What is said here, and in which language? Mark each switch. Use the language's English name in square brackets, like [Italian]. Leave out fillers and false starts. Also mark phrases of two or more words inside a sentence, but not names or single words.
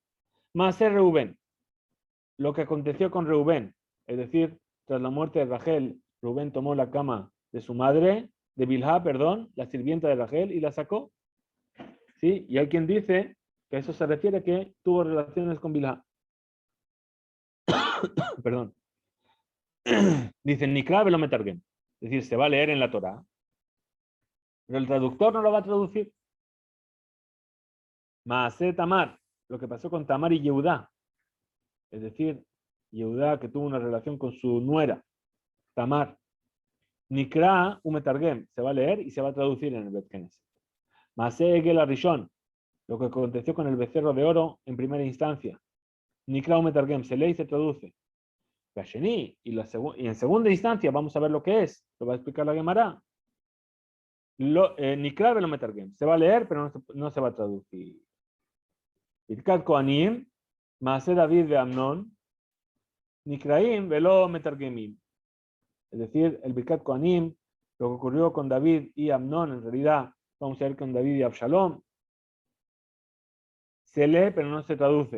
[Spanish] Maaser Reubén, lo que aconteció con Reubén, es decir, tras la muerte de Rachel, Reubén tomó la cama de su madre, de Bilhá, perdón, la sirvienta de Rachel, y la sacó. ¿sí? Y hay quien dice que a eso se refiere que tuvo relaciones con Bilha. Perdón. Dice, [Hebrew] נקרא ולא מתרגם. [Spanish] Es decir, se va a leer en la Torah, pero el traductor no lo va a traducir. Maaseh Tamar, lo que pasó con Tamar y Yehudá. Es decir, Yehudá que tuvo una relación con su nuera, Tamar. [Hebrew] נקרא ומתרגם, [Spanish] se va a leer y se va a traducir en el [Hebrew] בית כנסת. מעשה עגל הראשון, [Spanish] lo que aconteció con el becerro de oro en primera instancia. [Hebrew] נקרא ומתרגם, [Spanish] se lee y se traduce. Y en segunda instancia vamos a ver lo que es, lo va a explicar la Gemara. [Hebrew] נקרא ולא מתרגם, [Spanish] se va a leer pero no se va a traducir. [Hebrew] ברכת כהנים מעשה דוד ואמנון נקראים ולא מתרגמים. [Spanish] Es decir, el [Hebrew] ברכת כהנים, [Spanish] lo que ocurrió con David y Amnón, en realidad vamos a ver con David y Absalom, se lee pero no se traduce.